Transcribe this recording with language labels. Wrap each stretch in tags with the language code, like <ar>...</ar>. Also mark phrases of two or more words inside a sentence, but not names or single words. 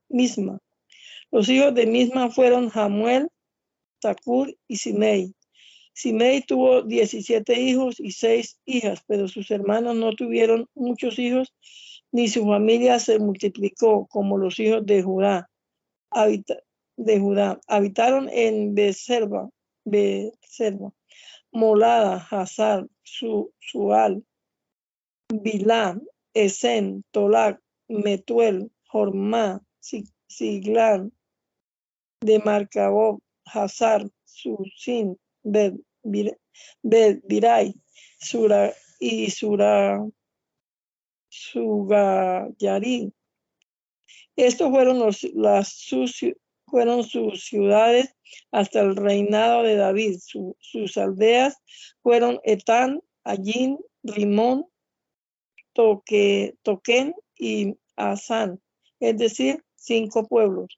<es>Los hijos de Misma fueron Jamuel, Zacur y Simei. Simei tuvo 17 hijos y 6 hijas, pero sus hermanos no tuvieron muchos hijos, ni su familia se multiplicó como los hijos de Judá. Habitaron en Beserba, Molada, Hazar, Sual, Bilá, Esen, Tolac, Metuel, Jormá, Siglán, de Marcabob, Hazar, Susin, Birai, Sura y Sugayari. Estos fueron sus ciudades hasta el reinado de David. Sus aldeas fueron Etán, Allín, Rimón, Toquén y Asán, es decir, 5 pueblos.</es>